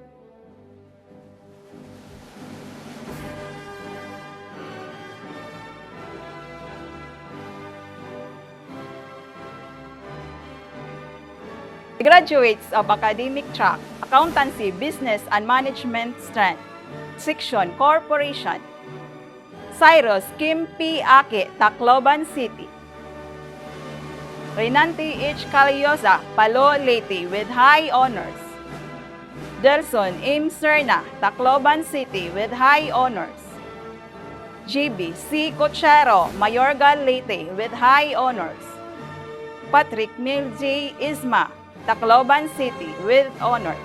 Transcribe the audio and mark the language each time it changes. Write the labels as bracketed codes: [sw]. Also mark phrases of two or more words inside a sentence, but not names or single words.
[en] Graduates of academic track, accountancy, business and management strand, section corporation. Cyrus Kim P. Ake, Tacloban City. Renanti H. Caliosa, Palo, Leyte, with high honors. Delson M. Serna, Tacloban City, with high honors. GB C. Cochero, Mayorga, Leyte, with high honors. Patrick Mil J. Isma, Tacloban City, with honors.